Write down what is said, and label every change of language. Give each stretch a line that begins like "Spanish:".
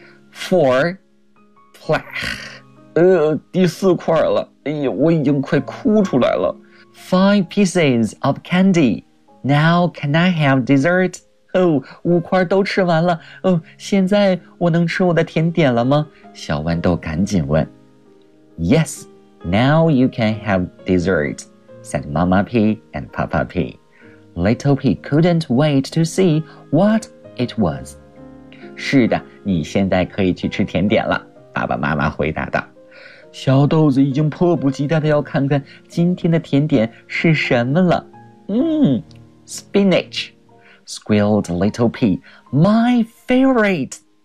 English: Four, plack,
Chinese: 第四块了，哎呀，我已经快哭出来了。
English: Five pieces of candy. Now can I have dessert?
Chinese: 五块都吃完了。现在我能吃我的甜点了吗？小豌豆赶紧问。
English: Yes, now you can have dessert, said Mama Pea and Papa Pea. Little Pea couldn't wait to see what it was.
Chinese: 是的，你现在可以去吃甜点了，爸爸妈妈回答道。小豆子已经迫不及待地要看看今天的甜点是什么了。
English: Spinach, squealed Little Pea. My favorite.